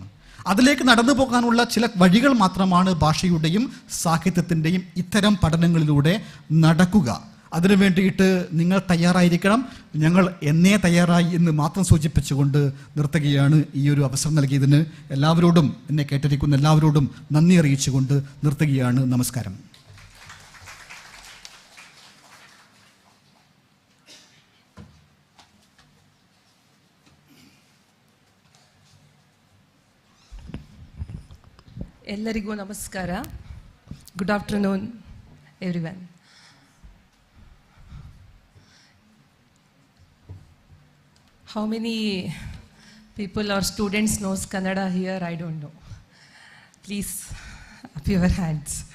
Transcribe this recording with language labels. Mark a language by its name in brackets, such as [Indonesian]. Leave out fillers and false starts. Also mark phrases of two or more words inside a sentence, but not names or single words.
[Malayalam] അതിലേക്ക് നടന്നു പോകാനുള്ള ചില വഴികൾ മാത്രമാണ് ഭാഷയുടെയും സാഹിത്യത്തിൻ്റെയും ഇത്തരം പഠനങ്ങളിലൂടെ നടക്കുക. അതിനു വേണ്ടിയിട്ട് നിങ്ങൾ തയ്യാറായിരിക്കണം. ഞങ്ങൾ എന്നേ തയ്യാറായി എന്ന് മാത്രം സൂചിപ്പിച്ചുകൊണ്ട് നിർത്തുകയാണ്. ഈ ഒരു അവസരം നൽകിയതിന് എല്ലാവരോടും, എന്നെ കേട്ടിരിക്കുന്ന എല്ലാവരോടും നന്ദി അറിയിച്ചുകൊണ്ട് നിർത്തുകയാണ്. നമസ്കാരം. [Kannada] ಎಲ್ಲರಿಗೂ ನಮಸ್ಕಾರ. [English] good afternoon everyone. How many people or students knows Kannada here? I don't know. Please up your hands.